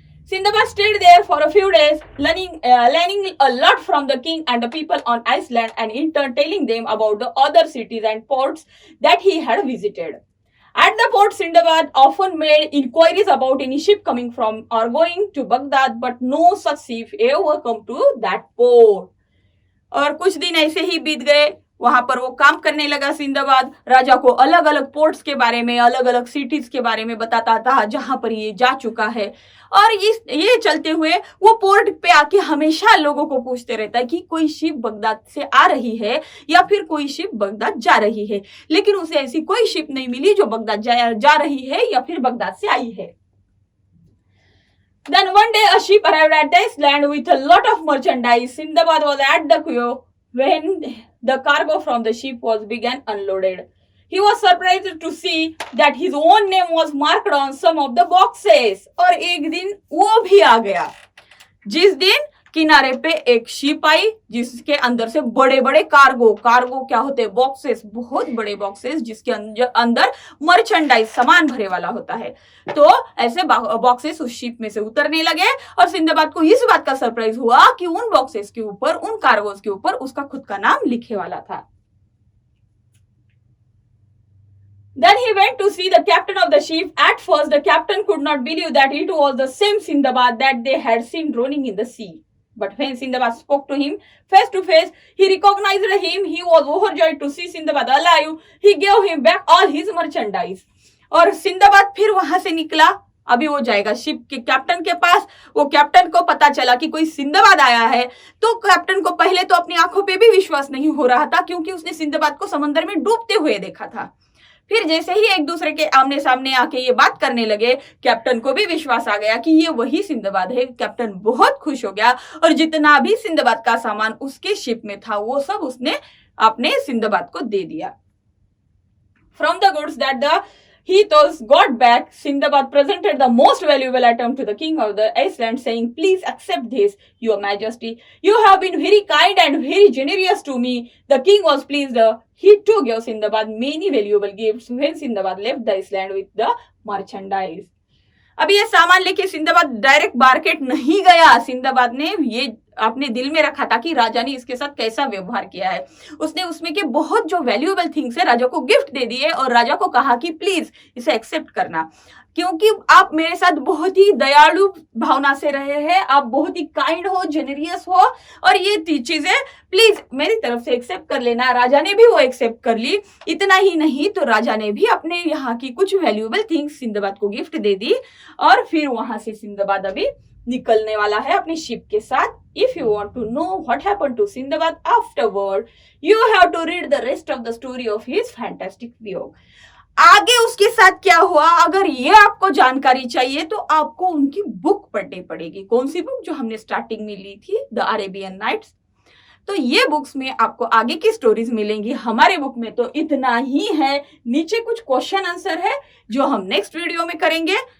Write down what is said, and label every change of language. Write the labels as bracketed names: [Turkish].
[English] Sindbad stayed there for a few days, learning a lot from the king and the people on Iceland, and in turn telling them about the other cities and ports that he had visited. At the port, Sindbad often made inquiries about any ship coming from or going to Baghdad, but no such ship ever come to that port. [Hindi] और कुछ दिन ऐसे ही बीत गए। वहां पर वो काम करने लगा। सिंदबाद राजा को अलग अलग पोर्ट्स के बारे में, अलग अलग सिटीज के बारे में बताता था जहां पर ये जा चुका है। और ये चलते हुए वो पोर्ट पे आके हमेशा लोगों को पूछते रहता है कि कोई शिप बगदाद से आ रही है या फिर कोई शिप बगदाद जा रही है, लेकिन उसे ऐसी कोई शिप नहीं मिली जो बगदाद जा रही है या फिर बगदाद से आई है। [English] Then one day a ship arrived at Iceland with a lot of merchandise. Sindbad was at the quay when the cargo from the ship was being unloaded. He was surprised to see that his own name was marked on some of the boxes. [Hindi] और एक दिन वो भी आ गया जिस दिन किनारे पे एक शिप आई जिसके अंदर से बड़े बड़े कार्गो क्या होते हैं, बॉक्सेस, बहुत बड़े बॉक्सेस जिसके अंदर मर्चेंडाइज सामान भरे वाला होता है। तो ऐसे बॉक्सेस उस शिप में से उतरने लगे और सिंदबाद को इस बात का सरप्राइज हुआ कि उन बॉक्सेस के ऊपर, उन कार्गोस के ऊपर उसका खुद का नाम लिखे वाला था। [English] Then he went to see the captain of the ship. At first, the captain could not believe that it was the same Sindbad that they had seen droning in the sea. But when Sindbad spoke to him face to face, he recognized him. He was overjoyed to see Sindbad alive. He gave him back all his merchandise. [Hindi] और Sinbad फिर वहां से निकला। अभी वो जाएगा ship के captain के पास। वो कैप्टन को पता चला कि कोई सिंदबाद आया है, तो कैप्टन को पहले तो अपनी आंखों पे भी विश्वास नहीं हो रहा था क्योंकि उसने सिंदबाद को समंदर में डूबते हुए देखा था। फिर जैसे ही एक दूसरे के आमने सामने आके ये बात करने लगे, कैप्टन को भी विश्वास आ गया कि ये वही सिंदबाद है। कैप्टन बहुत खुश हो गया और जितना भी सिंदबाद का सामान उसके शिप में था वो सब उसने अपने सिंदबाद को दे दिया। [English] From the goods that the Hethos got back, Sindbad presented the most valuable item to the king of the Iceland, saying, "Please accept this, your majesty. You have been very kind and very generous to me." The king was pleased. He too gave Sindbad many valuable gifts when Sindbad left the Iceland with the merchandise. [Hindi] अभी ये सामान लेके Sinbad direct market नहीं गया। Sinbad ने ये अपने दिल में रखा था कि राजा ने इसके साथ कैसा व्यवहार किया है। उसने उसमें के बहुत जो [English] valuable things [Hindi] है राजा को गिफ्ट दे दिए और राजा को कहा कि प्लीज इसे एक्सेप्ट करना, क्योंकि आप मेरे साथ बहुत ही दयालु भावना से रहे हैं, आप बहुत ही काइंड हो, जेनरियस हो, और ये चीजें प्लीज मेरी तरफ से एक्सेप्ट कर लेना। राजा ने भी वो एक्सेप्ट कर ली। इतना ही नहीं तो राजा ने भी अपने यहाँ की कुछ [English] valuable things [Hindi] सिंदबाद को गिफ्ट दे दी और फिर वहां से सिंदबाद अभी निकलने वाला है अपनी शिप के साथ। [English] If you want to know what happened to Sindbad afterward, you have to read the rest of the story of his fantastic view. [Hindi] आगे उसके साथ क्या हुआ, अगर ये आपको जानकारी चाहिए तो आपको उनकी बुक पढ़नी पड़ेगी। कौन सी बुक? जो हमने स्टार्टिंग में ली थी, द अरेबियन नाइट्स। तो ये बुक्स में आपको आगे की स्टोरीज मिलेंगी। हमारे बुक में तो इतना ही है। नीचे कुछ क्वेश्चन आंसर है जो हम नेक्स्ट वीडियो में करेंगे।